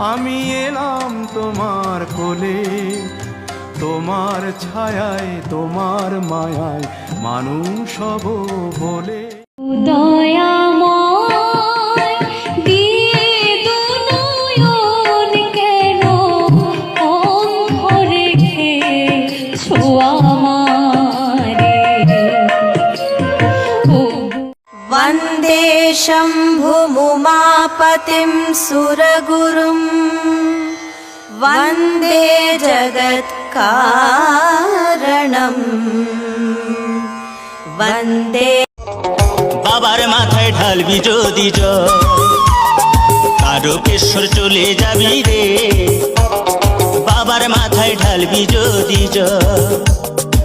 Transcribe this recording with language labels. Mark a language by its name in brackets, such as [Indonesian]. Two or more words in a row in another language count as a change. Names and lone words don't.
[Bangla] আমি এলাম তোমার কোলে, তোমার ছায়ায় তোমার মায়ায় মানুষ হব বলে। দয়াময় দিয়ে দু নয়ন কেন অন্ধ রেখেছো আমারে। [Sanskrit] वन्दे शम्भुमुमापतिं सुरगुरुं वन्दे जगत्कारणं वन्दे। [Bangla] বাবার মাথায় ঢালবি যদি জল, তারকেশ্বর চলে যাবি রে। বাবার মাথায় ঢালবি যদি জল,